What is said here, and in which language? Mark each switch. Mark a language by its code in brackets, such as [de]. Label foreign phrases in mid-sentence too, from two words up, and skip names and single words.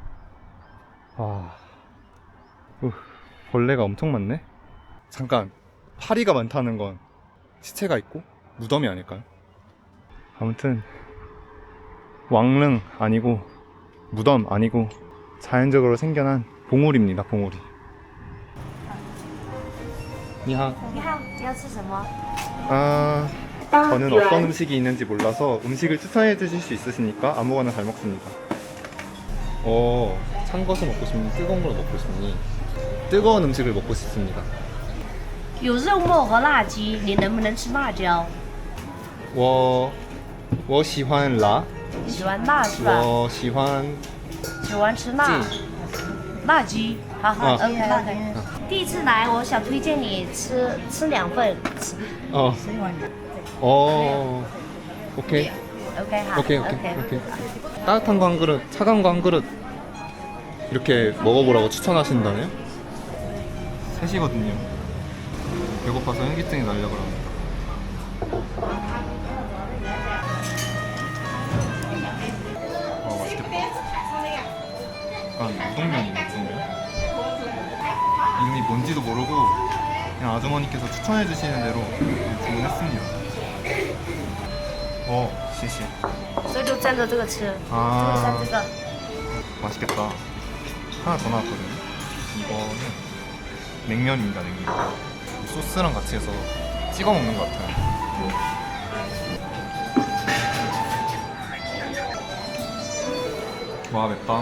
[ko] 벌레가 엄청 많네. 잠깐, 파리가 많다는 건 시체가 있고 무덤이 아닐까요? 아무튼 왕릉 아니고 무덤 아니고 자연적으로 생겨난 봉우리입니다. 봉우리. [zh] 你好. 你好，要吃什么？ [ko] 저는 어떤 음식이 있는지 몰라서 음식을 추천해 주실 수 있으시니까 아무거나 잘 먹습니다. 찬 것을 먹고 싶니? 뜨거운 걸 먹고 싶니? 뜨거운 음식을 먹고 싶습니다. [zh] 有肉末和辣鸡，你能不能吃辣椒？我喜欢辣，你喜欢辣是吧？我喜欢喜欢吃辣。辣鸡，好好， [en] OK OK。 [zh] 第一次来，我想推荐你吃2份。 [ko] 오케이. [zh] OK 好。 [ko] 오케이. 따뜻한 거 한 그릇, 차가운 거 한 그릇 이렇게 먹어보라고 추천하신다네요? 3시거든요. 배고파서 현기증이 나려고 그럽니다. 맛있겠다. 약간 우동면 같은데요? 이름이 뭔지도 모르고 그냥 아주머니께서 추천해 주시는 대로 주문했습니다. [zh] 谢谢. 所以就蘸着这个吃， [ko] 아, [zh] 蘸这个。 [ko] 맛있겠다. 하나 더 나왔거든요. 이거는 냉면입니다. 냉면. 소스랑 같이 해서 찍어 먹는 것 같아요. 와, 맵다.